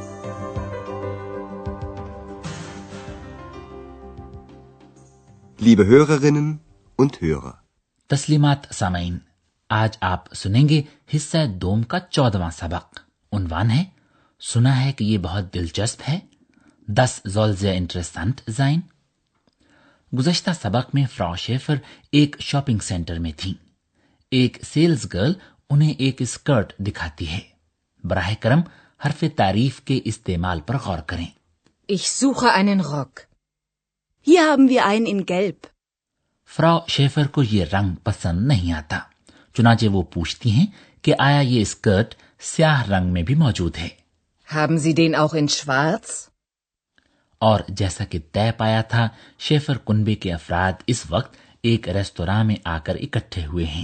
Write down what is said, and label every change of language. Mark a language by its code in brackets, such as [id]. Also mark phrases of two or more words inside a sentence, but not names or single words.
[de] Liebe Hörerinnen und Hörer, [ur] تسلیمات سامعین، آج آپ سنیں گے حصہ 2 کا 14واں سبق. عنوان ہے، سنا ہے کہ یہ بہت دلچسپ ہے. [de] Das soll sehr interessant sein। [ur] گزشتہ سبق میں فراؤ شیفر ایک [en] shopping center [ur] میں تھی. ایک [en] sales girl [ur] انہیں ایک اسکرٹ دکھاتی ہے. براہ کرم حرف تعریف کے استعمال پر غور کریں. [de] Ich suche einen Rock. Hier haben wir einen in Gelb. [ur] فراؤ شیفر کو یہ رنگ پسند نہیں آتا، چنانچہ وہ پوچھتی ہیں کہ آیا یہ اسکرٹ سیاہ رنگ میں بھی موجود ہے. [de] Haben Sie den auch in Schwarz? [ur] اور جیسا کہ طے پایا تھا، شیفر کنبے کے افراد اس وقت ایک ریستوراں میں آکر اکٹھے ہوئے ہیں.